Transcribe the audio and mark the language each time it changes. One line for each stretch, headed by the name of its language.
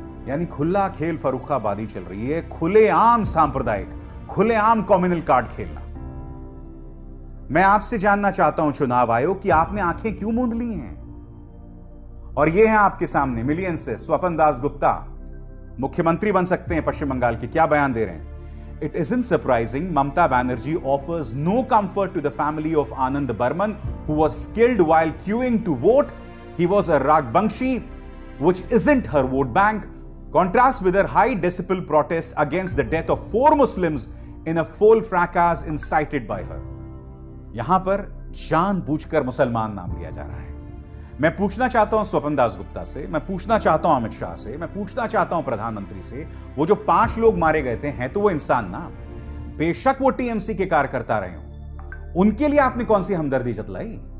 Hindi: यानी खुला खेल फर्रुखाबादी चल रही है, खुलेआम सांप्रदायिक, खुलेआम कम्युनल कार्ड खेलना। मैं आपसे जानना चाहता हूं चुनाव आयोग कि आपने आंखें क्यों मूंद ली हैं? और ये हैं आपके सामने मिलियन से स्वपन दास गुप्ता, मुख्यमंत्री बन सकते हैं पश्चिम बंगाल के, क्या बयान दे रहे हैं?
English: It isn't surprising Mamata Banerjee offers no comfort to the family of Anand Burman, who was killed while queuing to vote. He was a Ragbangshi, which isn't her vote bank. Contrasts with her high decibel protest against the death of 4 Muslims in a full fracas incited by her.
Hindi: यहां पर जानबूझकर मुसलमान नाम लिया जा रहा है। मैं पूछना चाहता हूं स्वपन दास गुप्ता से, मैं पूछना चाहता हूं अमित शाह से, मैं पूछना चाहता हूं प्रधानमंत्री से, वो जो 5 लोग मारे गए थे, हैं तो वो इंसान ना, बेशक वो टीएमसी के कार्यकर्ता रहे हों, उनके लिए आपने कौन सी हमदर्दी जतलाई?